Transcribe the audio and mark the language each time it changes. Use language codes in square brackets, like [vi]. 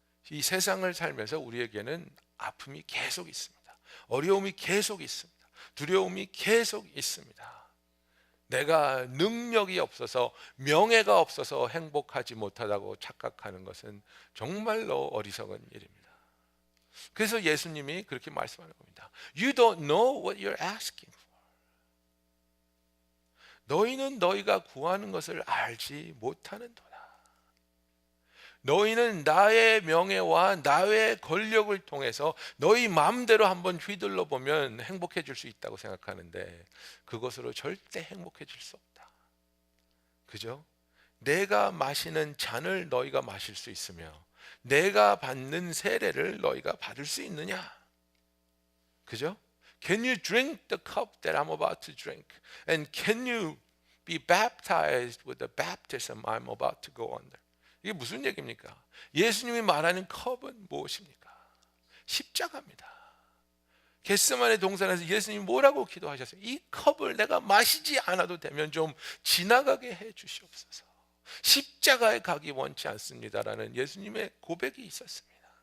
[ko] 이 세상을 살면서 우리에게는 아픔이 계속 있습니다. 어려움이 계속 있습니다. 두려움이 계속 있습니다. 내가 능력이 없어서 명예가 없어서 행복하지 못하다고 착각하는 것은 정말로 어리석은 일입니다. 그래서 예수님이 그렇게 말씀하는 겁니다. [en] You don't know what you're asking for. [ko] 너희는 너희가 구하는 것을 알지 못하는도다. 너희는 나의 명예와 나의 권력을 통해서 너희 마음대로 한번 휘둘러 보면 행복해질 수 있다고 생각하는데 그것으로 절대 행복해질 수 없다. 그죠? 내가 마시는 잔을 너희가 마실 수 있으며 내가 받는 세례를 너희가 받을 수 있느냐? 그죠? [en] Can you drink the cup that I'm about to drink? And can you be baptized with the baptism I'm about to go under? [ko] 이게 무슨 얘기입니까? 예수님이 말하는 컵은 무엇입니까? 십자가입니다. 겟세마네 동산에서 예수님이 뭐라고 기도하셨어요? 이 컵을 내가 마시지 않아도 되면 좀 지나가게 해 주시옵소서. 십자가에 가기 원치 않습니다라는 예수님의 고백이 있었습니다.